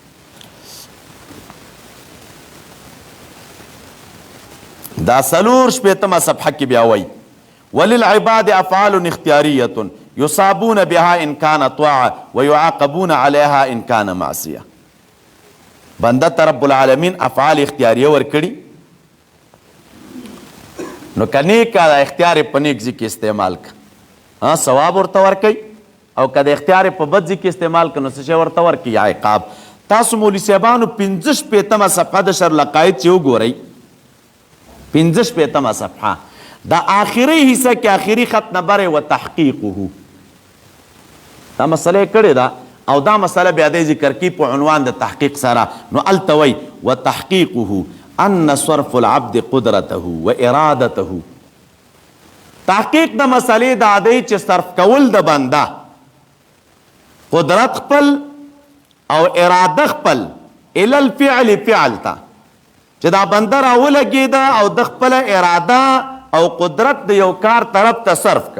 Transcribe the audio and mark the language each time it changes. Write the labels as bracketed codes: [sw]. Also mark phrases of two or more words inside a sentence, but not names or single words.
[ps] دا 4 صفحه کې بیا وی [ar] وللعباد افعال اختیاریة یصابون بها ان کان طاعه ويعاقبون عليها ان کان معصیه. [ps] بنده ته رب العالمین افعال اختیاریه ورکړي نو که نیک دا اختیار په نیک ځای کې استعمال که ثواب ورته ورکوي او که د اختیار په بد ځای کې استعمال که نو څه شی ورته ورکوي یا عقاب. تاسو مولوي صاحبانو 55 صفحه د شرلقاید چې وګورئ 55 صفحه دا آخري حصہ کې آخري خط نمبر و تحقیقه دا مسئله کړې ده او دا مسئله بیا د ذکر کی په عنوان د تحقیق سره نو [ar] التوي وتحقيقه ان صرف العبد قدرته وارادته. [ps] تحقیق د مسئلې دا دی چې صرف کول د بنده قدرت خپل او اراده خپل [ar] الی الفعل [ps] فعل ته چې دا بنده راولګېده او د خپله اراده او قدرت د یو کار طرف ته صرف که.